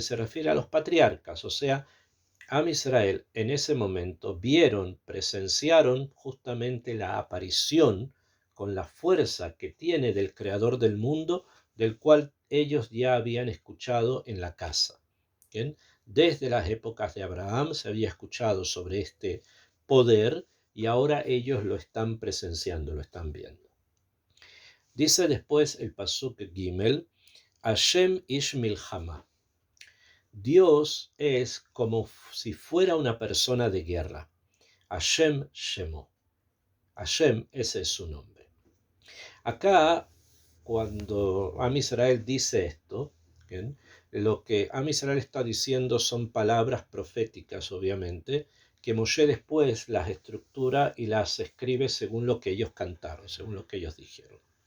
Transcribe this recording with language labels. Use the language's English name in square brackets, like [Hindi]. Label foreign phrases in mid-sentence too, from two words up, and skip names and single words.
[Spanish] Se refiere a los patriarcas, o sea, [Hebrew] עם ישראל [Spanish] en ese momento vieron, presenciaron justamente la aparición con la fuerza que tiene del creador del mundo, del cual ellos ya habían escuchado en la casa. ¿Bien? Desde las épocas de Abraham se había escuchado sobre este poder y ahora ellos lo están presenciando, lo están viendo. Dice después el [Hebrew] פסוק ג, השם איש מלחמה. [Spanish] Dios es como si fuera una persona de guerra. [Hebrew] השם שמו. השם, [Spanish] ese es su nombre. Acá, cuando [Hebrew] עם ישראל [Spanish] dice esto, ¿bien? Lo que [Hebrew] עם ישראל [Spanish] está diciendo son palabras proféticas, obviamente, que Moshe después las estructura y las escribe según lo que ellos cantaron, según lo que ellos dijeron.